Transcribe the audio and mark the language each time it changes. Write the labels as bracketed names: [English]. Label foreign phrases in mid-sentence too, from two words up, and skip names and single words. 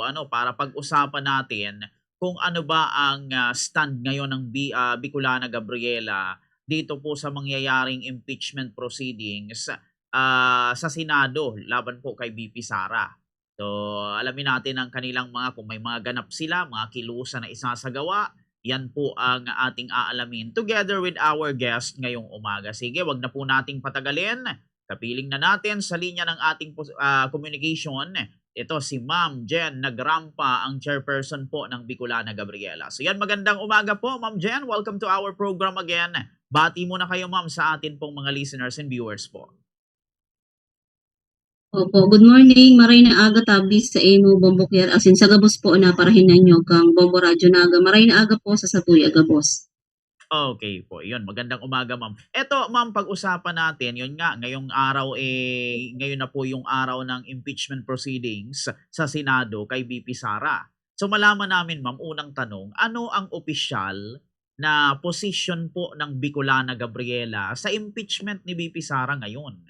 [Filipino] Para pag-usapan natin kung ano ba ang stand ngayon ng Bicolana Gabriela dito po sa mangyayaring [English] impeachment proceedings [Filipino] sa Senado laban po kay BP Sara. So, alamin natin ang kanilang kung may mga ganap sila, mga kilusan na isasagawa. Yan po ang ating aalamin [English] together with our guest [Filipino] ngayong umaga. Sige, wag na po nating patagalin. Kapiling na natin sa linya ng ating communication. Ito si Ma'am Jen Nagrampa, ang chairperson po ng Bicolana Gabriela. So yan, magandang umaga po Ma'am Jen. [English] Welcome to our program again. [Filipino] Bati muna kayo Ma'am sa atin pong mga [English] listeners and viewers [Filipino] po. Opo, [English] good morning. [Bikol] Maray na aga tabis sa imo bombokyer asin sa gabos po na parahinan nyo kang Bombo Radyo Naga. Maray na aga po sa Satuya Gabos. [Filipino] Okay po, yun. Magandang umaga, ma'am. Eto, ma'am, pag-usapan natin, yun nga, ngayong araw, ngayon na po yung araw ng [English] impeachment proceedings [Filipino] sa Senado kay BP Sara. So, malaman namin, ma'am, unang tanong, ano ang opisyal na position po ng Bicolana Gabriela sa impeachment ni BP Sara ngayon?